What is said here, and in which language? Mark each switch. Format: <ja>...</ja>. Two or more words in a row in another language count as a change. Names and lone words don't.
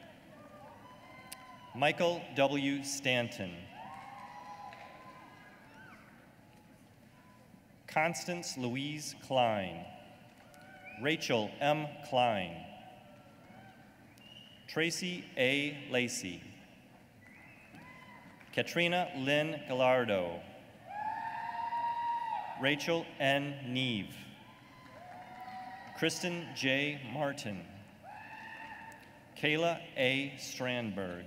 <en>Michael W. Stanton. Constance Louise Klein. Rachel M. Klein. Tracy A. Lacey. Katrina Lynn Gallardo. Rachel N. Neve. Kristen J. Martin. Kayla A. Strandberg.</en>